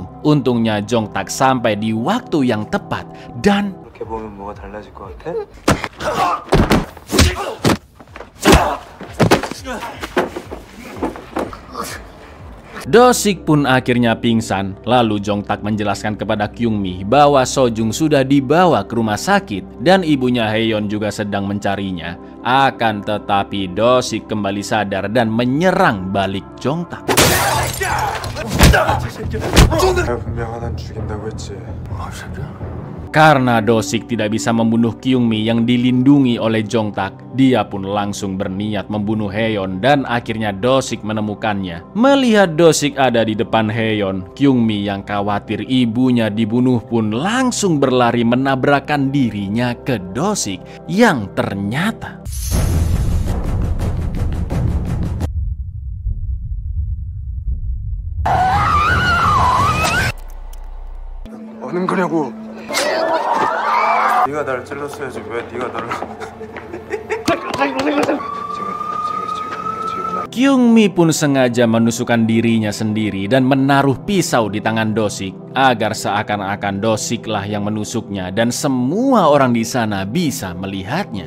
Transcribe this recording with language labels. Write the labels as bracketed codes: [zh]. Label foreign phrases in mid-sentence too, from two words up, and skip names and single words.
[id] Untungnya Jongtak sampai di waktu yang tepat dan [ko] 이렇게 보면 뭐가 달라질 것 같아? [id] Dosik pun akhirnya pingsan. Lalu Jongtak menjelaskan kepada Kyungmi bahwa Sojung sudah dibawa ke rumah sakit dan ibunya Haeyeon juga sedang mencarinya. Akan tetapi Dosik kembali sadar dan menyerang balik Jongtak. [ko] 내가 분명 하나는 죽인다고 했지. [id] Karena Dosik tidak bisa membunuh Kyungmi yang dilindungi oleh Jongtak, dia pun langsung berniat membunuh Haeyeon dan akhirnya Dosik menemukannya. Melihat Dosik ada di depan Haeyeon, Kyungmi yang khawatir ibunya dibunuh pun langsung berlari menabrakkan dirinya ke Dosik yang ternyata [ko] 어는 거냐고. 네가 나를 찔렀어야지 왜 네가 나를 [id] Kyungmi pun sengaja menusukkan dirinya sendiri dan menaruh pisau di tangan Dosik agar seakan-akan Dosiklah yang menusuknya dan semua orang di sana bisa melihatnya.